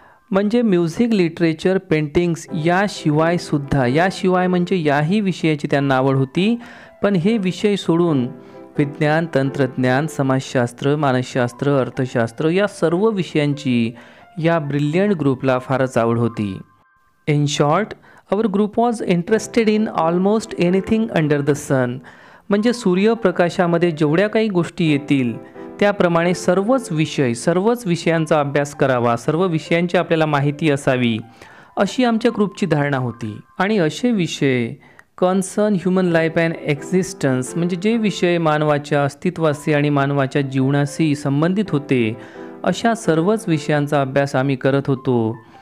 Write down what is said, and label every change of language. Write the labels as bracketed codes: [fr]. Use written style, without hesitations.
[mr] म्हणजे music, literature, paintings याशिवाय म्हणजे याही विषयाची त्यांना आवड होती. पण हे विषय सोडून विज्ञान, तंत्रज्ञान, समाजशास्त्र, मानसशास्त्र, अर्थशास्त्र या सर्व विषयांची या ब्रिलियंट ग्रुपला फारच आवड होती. [en] In short, our group was interested in almost anything under the sun. [mr] म्हणजे सूर्यप्रकाशामध्ये जेवढ्या काही गोष्टी येतील त्याप्रमाणे सर्वच विषयांचा अभ्यास करावा, सर्व विषयांची आपल्याला माहिती असावी, अशी आमच्या ग्रुपची धारणा होती. आणि असे विषय [en] concern human life and existence, [mr] म्हणजे जे विषय मानवाच्या अस्तित्वाशी आणि मानवाच्या जीवनाशी संबंधित होते अशा सर्वच विषयांचा अभ्यास आम्ही करत होतो.